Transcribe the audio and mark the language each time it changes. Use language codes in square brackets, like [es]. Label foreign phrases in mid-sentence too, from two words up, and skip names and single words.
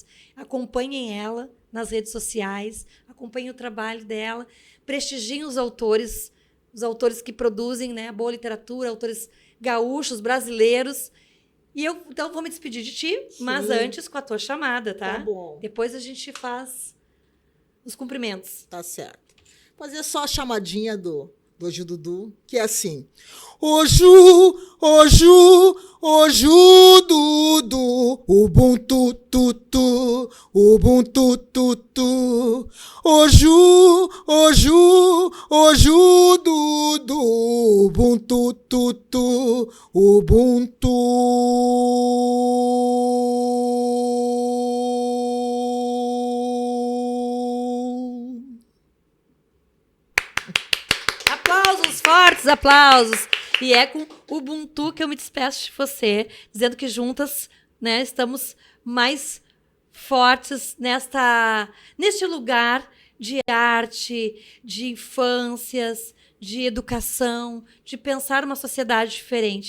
[pt] Acompanhem ela nas redes sociais, acompanhem o trabalho dela, prestigiem os autores que produzem, né, boa literatura, autores gaúchos, brasileiros. E eu, então, vou me despedir de ti, mas antes com a tua chamada, tá? Tá bom. Depois a gente faz os cumprimentos. Tá certo. Fazer só a chamadinha do Hoje Dudu, que é assim. [yo] Oju, Oju, Oju, Dudu, Ubuntu, tutu, Ubuntu, tutu. Oju, Oju, Oju, Dudu, Ubuntu, tutu, Ubuntu. [pt] Fortes aplausos! E é com o Ubuntu que eu me despeço de você, dizendo que juntas, né, estamos mais fortes neste lugar de arte, de infâncias, de educação, de pensar uma sociedade diferente.